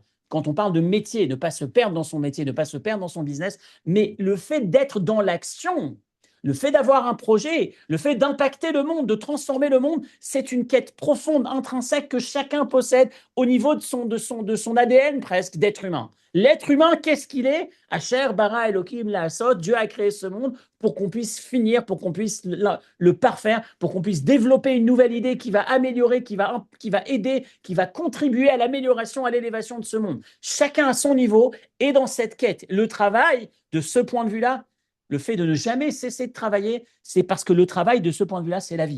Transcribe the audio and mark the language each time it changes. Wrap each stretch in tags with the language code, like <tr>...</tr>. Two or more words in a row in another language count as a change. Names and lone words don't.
<fr>Quand on parle de métier, ne pas se perdre dans son métier, ne pas se perdre dans son business, mais le fait d'être dans l'action, le fait d'avoir un projet, le fait d'impacter le monde, de transformer le monde, c'est une quête profonde, intrinsèque que chacun possède au niveau de son ADN presque d'être humain. L'être humain, qu'est-ce qu'il est?</fr> <he>אשר ברא אלהים לעשות,</he> <fr>Dieu a créé ce monde pour qu'on puisse finir, pour qu'on puisse le parfaire, pour qu'on puisse développer une nouvelle idée qui va améliorer, qui va aider, qui va contribuer à l'amélioration, à l'élévation de ce monde. Chacun à son niveau est dans cette quête. Le travail, de ce point de vue-là, le fait de ne jamais cesser de travailler, c'est parce que le travail, de ce point de vue-là, c'est la vie.</fr>